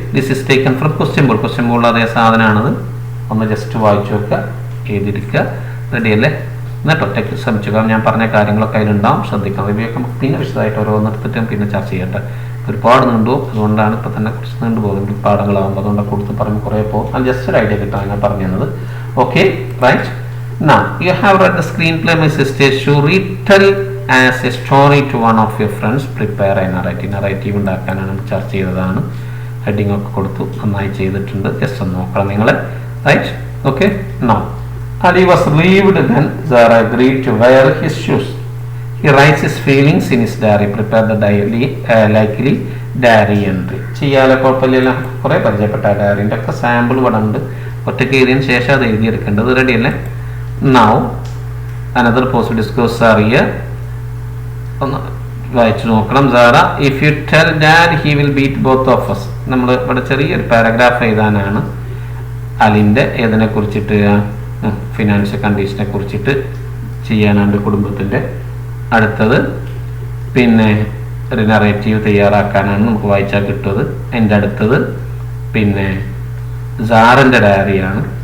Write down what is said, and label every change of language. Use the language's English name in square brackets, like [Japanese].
[English] This is taken from question board. [Malayalam] Question ബോർഡിൽ അതേ സാധനമാണത്. ഒന്ന് ജസ്റ്റ് വായിച്ചു വെക്കുക, എഴുതിയിരിക്കുക. റെഡിയല്ലേ? എന്നിട്ട് ഒറ്റയ്ക്ക് ശ്രമിച്ചു. കാരണം ഞാൻ പറഞ്ഞ കാര്യങ്ങളൊക്കെ അതിലുണ്ടാവും. ശ്രദ്ധിക്കണം. റിവ്യൂ ഒക്കെ നമുക്ക് പിന്നെ വിശദമായിട്ട് ഓരോന്നെടുത്തിട്ടും പിന്നെ ചർച്ച ചെയ്യട്ടെ. ഒരുപാട് നീണ്ടുപോകും. അതുകൊണ്ടാണ് ഇപ്പോൾ തന്നെ കുറച്ച് നീണ്ടുപോകുന്നത് പാഠങ്ങളാകുമ്പോൾ. അതുകൊണ്ട് കൊടുത്ത് പറഞ്ഞ് കുറേ പോകും. അത് ജസ്റ്റ് ഒരു ഐഡിയ കിട്ടാൻ ഞാൻ പറഞ്ഞു തന്നത്. [English] Okay, right. Now you have read the screenplay My Sister's Shoes. Retell as a story to one of your friends. Prepare a narrative. [Malayalam] Narrative ഉണ്ടാക്കാനാണ് നമ്മൾ ചർച്ച ചെയ്തതാണ്. ഹെഡിങ് ഒക്കെ കൊടുത്തു, നന്നായി ചെയ്തിട്ടുണ്ട്. ജസ്റ്റ് ഒന്ന് നോക്കണം നിങ്ങൾ. Right? Okay. [English] Now Ali was relieved when Zara agreed to wear his shoes. He writes his feelings in his diary. Prepare the likely diary entry. [Malayalam] ചെയ്യാതെ കുഴപ്പമില്ല. കുറേ പരിചയപ്പെട്ട ഡയറിൻ്റെ ഒക്കെ സാമ്പിൾ ഇവിടെ ഉണ്ട്. ഒറ്റയ്ക്ക് എഴുതിയതിന് ശേഷം അത് എഴുതിയെടുക്കേണ്ടത്. റെഡിയല്ലേ? [English] Now another possible discourse are here. [Malayalam] ഒന്ന് വായിച്ചു നോക്കണം. [English] Zara, if you tell dad he will beat both of us. [Malayalam] നമ്മൾ ഇവിടെ ചെറിയൊരു പാരഗ്രാഫ് എഴുതാനാണ്. അലിൻ്റെ ഏതിനെ കുറിച്ചിട്ട്? ഫിനാൻഷ്യൽ കണ്ടീഷനെ കുറിച്ചിട്ട് ചെയ്യാനാണ് കുടുംബത്തിൻ്റെ. അടുത്തത് പിന്നെ ഒരു നറേറ്റീവ് തയ്യാറാക്കാനാണ്. നമുക്ക് വായിച്ചാൽ കിട്ടുന്നത്. എൻ്റെ അടുത്തത് പിന്നെ സാറിൻ്റെ ഡയറിയാണ്.